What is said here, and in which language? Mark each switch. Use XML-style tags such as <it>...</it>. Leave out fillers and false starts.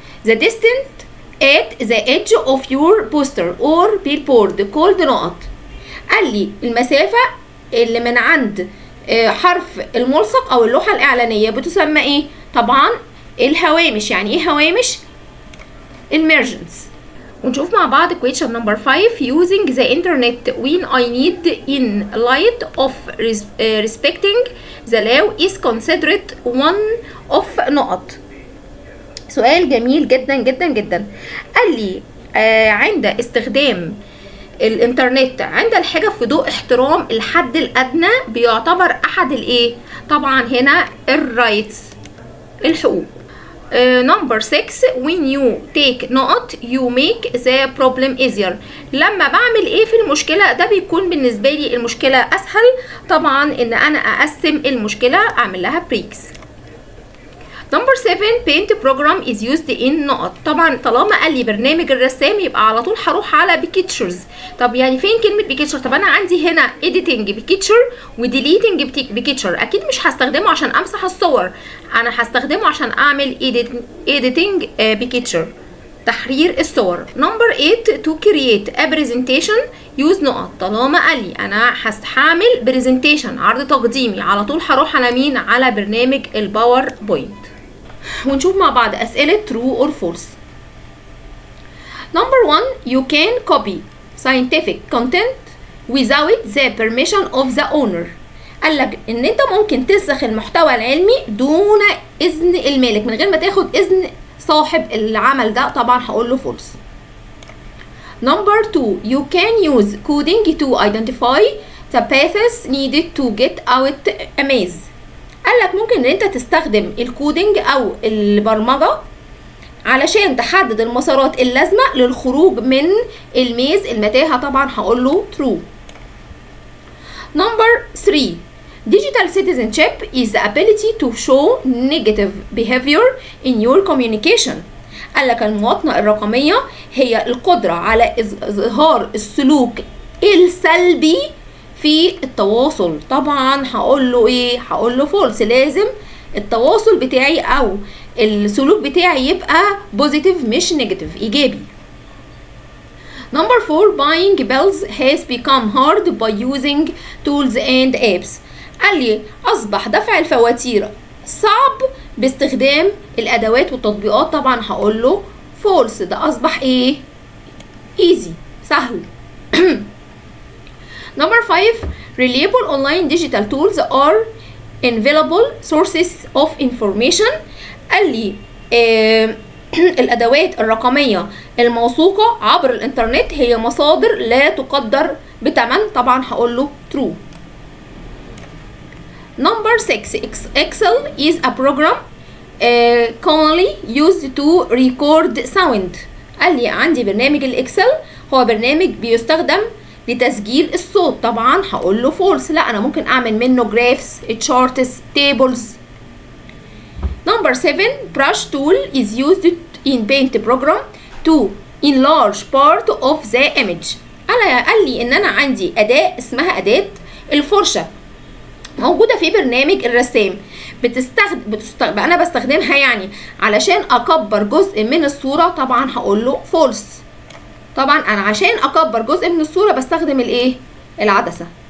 <en>The distance at the edge of your poster or billboard called</en> <ar>نقط. قال لي المسافة اللي من عند حرف الملصق او اللوحة الاعلانية بتسمى ايه؟ طبعا الهوامش. يعني ايه هوامش؟ المارجنز. ونشوف مع بعض</ar> <en>question number 5. Using the internet when I need in light of respecting the law is considered one of</en> <ar>نقط. سؤال جميل جدا جدا جدا. قال لي عند استخدام الانترنت عند الحاجة في ضوء احترام الحد الأدنى بيعتبر أحد الإيه؟ طبعا هنا الرايتس، الحقوق.</ar> <en>Number 6. When you take</en> <ar>نقط</ar> <en>you make the problem easier.</en> <ar>لما بعمل إيه في المشكلة ده بيكون بالنسبة لي المشكلة أسهل. طبعا إن أنا أقسم المشكلة أعمل لها بريكس.</ar> <en>Number 7. Paint program is used in</en> <ar>نقط. طبعا طالما قال لي برنامج الرسام يبقى على طول هروح على pictures. طب يعني فين كلمة picture؟ طب أنا عندي هنا</ar> <en>editing picture</en> <ar>و</ar> <en>deleting picture.</en> <ar>أكيد مش هستخدمه عشان أمسح الصور، أنا هستخدمه عشان أعمل</ar> <en>editing picture،</en> <ar>تحرير الصور.</ar> <en>Number 8. To create a presentation use</en> <ar>نقط. طالما قال لي أنا هعمل presentation عرض تقديمي على طول هروح على مين؟ على برنامج الباوربوينت. ونشوف مع بعض أسئلة</ar> <en>true or false. Number 1. You can copy scientific content without the permission of the owner.</en> <ar>قال لك إن أنت ممكن تنسخ المحتوى العلمي دون إذن المالك، من غير ما تاخد إذن صاحب العمل ده. طبعا هقول له false.</ar> <en>Number 2. You can use coding to identify the paths needed to get out a maze.</en> <ar>قال لك ممكن ان انت تستخدم الكودينج او البرمجة علشان تحدد المسارات اللازمة للخروج من الميز، المتاهة. طبعا هقول له true.</ar> <en>Number 3. Digital citizenship is the ability to show negative behavior in your communication.</en> <ar>قال لك المواطنة الرقمية هي القدرة على إظهار السلوك السلبي في التواصل. طبعا هقول له ايه؟ هقول له فولس. لازم التواصل بتاعي او السلوك بتاعي يبقى بوزيتيف مش نيجاتيف، ايجابي.</ar> <en>Number 4 buying bills has become hard by using tools and apps.</en> <ar>قال لي اصبح دفع الفواتير صعب باستخدام الادوات والتطبيقات. طبعا هقول له فولس، ده اصبح ايه؟ easy، سهل.</ar> <en>Number 5 reliable online digital tools are available sources of information.</en> <ar>قال لي الأدوات الرقمية الموثوقة عبر الإنترنت هي مصادر لا تقدر بثمن. طبعا هقول له true.</ar> <en>Number 6 Excel is a program commonly used to record sound.</en> <ar>قال لي عندي برنامج الإكسل هو برنامج بيستخدم لتسجيل الصوت. طبعا هقول له فولس، لا أنا ممكن أعمل منه</ar> <en>graphs, charts, tables. Number 7 brush tool is used in paint program to enlarge part of the image.</en> <ar>قال لي ان انا عندي اداة اسمها اداة الفرشة موجودة في برنامج الرسام، انا بستخدمها يعني علشان اكبر جزء من الصورة. طبعا هقول له فولس. طبعا انا عشان اكبر جزء من الصورة بستخدم الايه؟ العدسة.</ar>